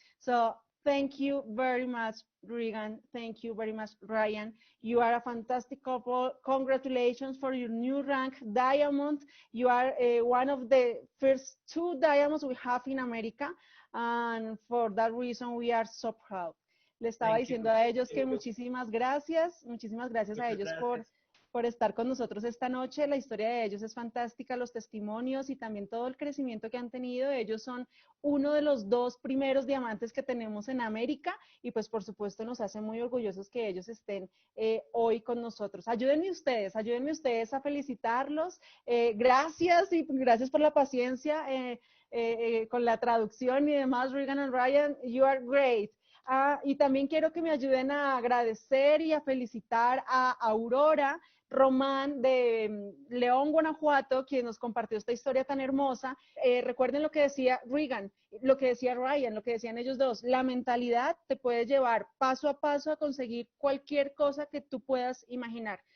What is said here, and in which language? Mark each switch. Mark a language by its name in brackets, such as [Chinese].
[English] So thank you very much, Regan. Thank you very much, Ryan. You are a fantastic couple. Congratulations for your new rank, Diamond. You are one of the first 2 diamonds we have in America, and for that reason we are so proud. [Spanish] Le estaba diciendo a ellos que muchísimas gracias a ellos por estar con nosotros esta noche. La historia de ellos es fantástica, los testimonios y también todo el crecimiento que han tenido. Ellos son uno de los 2 primeros diamantes que tenemos en América y pues por supuesto nos hace muy orgullosos que ellos estén hoy con nosotros. Ayúdenme ustedes a felicitarlos. Gracias y gracias por la paciencia con la traducción y demás. [English] Regan and Ryan, you are great. [Spanish] Y también quiero que me ayuden a agradecer y a felicitar a Aurora Román de León, Guanajuato, quien nos compartió esta historia tan hermosa. Recuerden lo que decía Regan, lo que decía Ryan, lo que decían ellos dos. La mentalidad te puede llevar paso a paso a conseguir cualquier cosa que tú puedas imaginar.